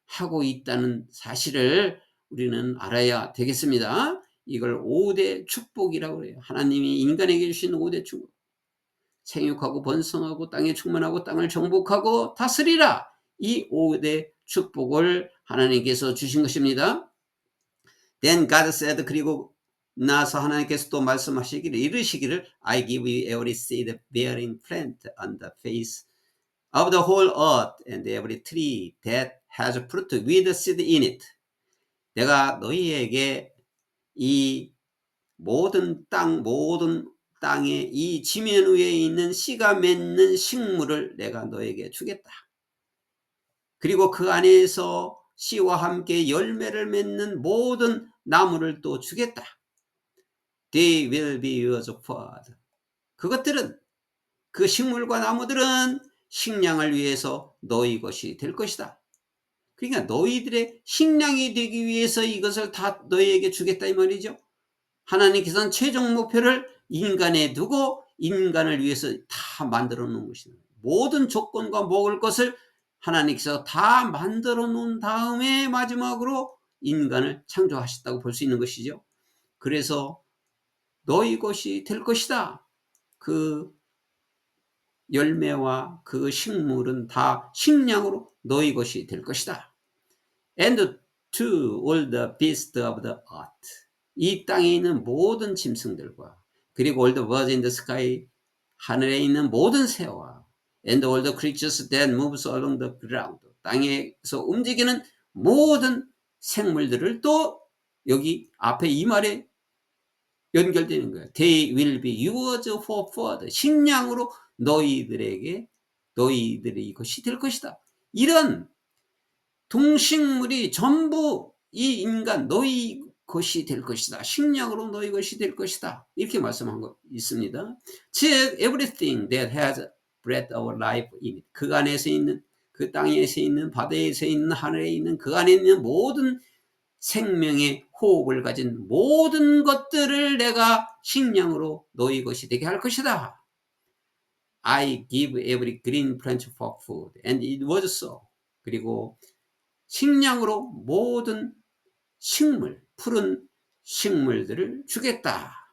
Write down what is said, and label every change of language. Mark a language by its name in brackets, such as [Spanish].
[Korean] 하고 있다는 사실을 우리는 알아야 되겠습니다. 이걸 5대 축복이라고 해요. 하나님이 인간에게 주신 5대 축복. 생육하고 번성하고 땅에 충만하고 땅을 정복하고 다스리라. 이 5대 축복을 하나님께서 주신 것입니다. [English] Then God said, [Korean] 그리고 나서 하나님께서 또 말씀하시기를 이르시기를 [English] I give you every seed bearing plant on the face of the whole earth and every tree that has fruit with seed in it. [Korean] 내가 너희에게 이 모든 땅에 이 지면 위에 있는 씨가 맺는 식물을 내가 너에게 주겠다. 그리고 그 안에서 씨와 함께 열매를 맺는 모든 나무를 또 주겠다. [English] They will be yours food. [Korean] 그것들은 그 식물과 나무들은 식량을 위해서 너희 것이 될 것이다. 그러니까 너희들의 식량이 되기 위해서 이것을 다 너희에게 주겠다 이 말이죠. 하나님께서는 최종 목표를 인간에 두고 인간을 위해서 다 만들어 놓은 것입니다. 모든 조건과 먹을 것을 하나님께서 다 만들어 놓은 다음에 마지막으로 인간을 창조하셨다고 볼 수 있는 것이죠. 그래서 너희 것이 될 것이다. 그 열매와 그 식물은 다 식량으로 너희 것이 될 것이다. [English] And to all the beasts of the earth. [Korean] 이 땅에 있는 모든 짐승들과 그리고 [English] all the birds in the sky. [Korean] 하늘에 있는 모든 새와 [English] and all the creatures that moves along the ground. [Korean] 땅에서 움직이는 모든 생물들을 또 여기 앞에 이 말에 연결되는 거예요. [English] They will be yours for food. [Korean] 식량으로 너희들이 것이 될 것이다. 이런 동식물이 전부 이 인간 너희 것이 될 것이다. 식량으로 너희 것이 될 것이다. 이렇게 말씀한 거 있습니다. [English] 즉 everything that has breath of life in it. [Korean] 그 안에서 있는 그 땅에서 있는 바다에서 있는 하늘에 있는 그 안에 있는 모든 생명의 호흡을 가진 모든 것들을 내가 식량으로 너희 것이 되게 할 것이다. I give every green plant for food. And it was so. 그리고 식량으로 모든 식물, 푸른 식물들을 주겠다.